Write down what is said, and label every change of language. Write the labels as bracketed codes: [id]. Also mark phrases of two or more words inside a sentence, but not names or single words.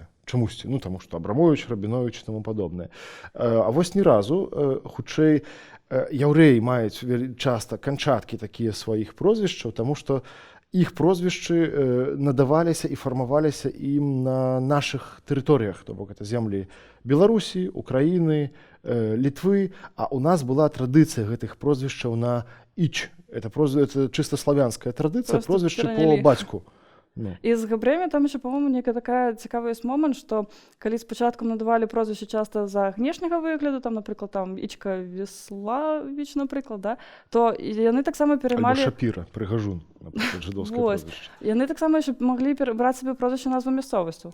[be] Чамусьці, ну, таму што Абрамовіч, Рабіновіч і таму падобнае. А вось ні разу, хутчэй, яўрэі маюць часта канчаткі такія сваіх прозвішчаў, таму што іх прозвішчы надаваліся і фармаваліся ім на нашых тэрыторыях, то бок это землі Беларусі, Украіны, Літвы, а у нас была традыцыя гэтых прозвішчаў на іч. Это чыста славянская традыцыя, прозвішчы по бацьку. Ну. І з габрэмі там [ru] еще, по-моему, [be] некая такая цікавы ёсць момант, што калі спачатку надавалі прозвішчы часта за внешняга выгляду, там, напрыклад, там Ічка Веславіч, напрыклад, да, то яны таксама пераймалі... Альбо Шапіра, Прыгажун, напрыклад, жыдоўскае прозвішча. Яны таксама яшчэ маглі браць сабе прозвішча назву мясцовасцю.